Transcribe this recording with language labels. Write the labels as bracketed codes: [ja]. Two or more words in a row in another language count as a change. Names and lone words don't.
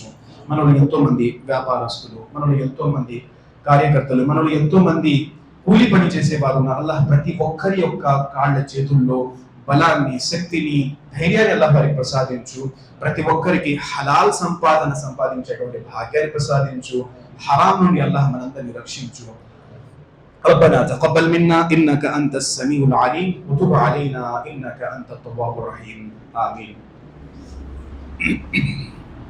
[te] మనలో ఎంతో మంది వ్యాపారస్తులు, మనలో ఎంతో మంది కార్యకర్తలు, మనలో ఎంతో మంది కూలి పని చేసేవారు ఉన్నారు. అల్లాహ్ ప్రతి ఒక్కరి యొక్క కాళ్ళ చేతుల్లో బలాన్ని, శక్తిని, ధైర్యాన్ని అల్లాహ్ వారికి ప్రసాదించు. ప్రతి ఒక్కరికి హలాల్ సంపాదన సంపాదించేటువంటి భాగ్యాన్ని ప్రసాదించు. హరాం నుండి అల్లాహ్ మనందరినీ రక్షించు. [ar] ربنا تقبل منا إنك أنت السميع العليم وتب علينا إنك أنت التواب الرحيم آمين.